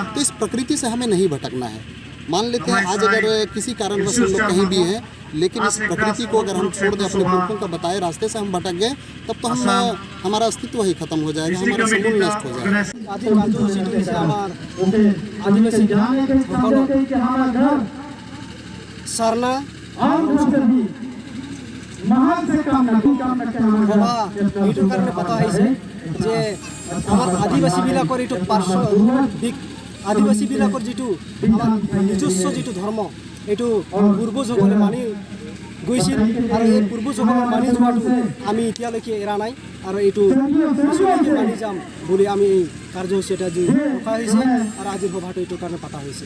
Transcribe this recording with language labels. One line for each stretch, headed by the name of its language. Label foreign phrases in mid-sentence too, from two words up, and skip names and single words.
Hindi: तो इस प्रकृति से हमें नहीं भटकना है। मान लेते हैं आज अगर किसी कारणवश हम लोग कहीं भी हैं लेकिन इस प्रकृति को अगर हम छोड़ दें, अपने पुरखों का बताए रास्ते से हम भटक गए, तब तो हम हमारा अस्तित्व ही खत्म हो जाएगा, हमारा समूल नष्ट हो जाएगा।
Assamese: सरना এইটোৰ কাৰণে পতা হৈছে যে আমাৰ আদিবাসীবিলাকৰ এইটো আদিবাসীবিলাকৰ যিটো আমাৰ নিজস্ব যিটো ধৰ্ম, এইটো পূৰ্বজসকলে মানি গৈছিল আৰু এই পূৰ্বজসকলে মানি যোৱাটো আমি এতিয়ালৈকে এৰা নাই আৰু এইটো পিছলৈকে মানি যাম বুলি আমি এই কাৰ্যসূচী এটা যি ৰখা হৈছে আৰু আজিৰ সভাটো এইটোৰ কাৰণে পতা হৈছে।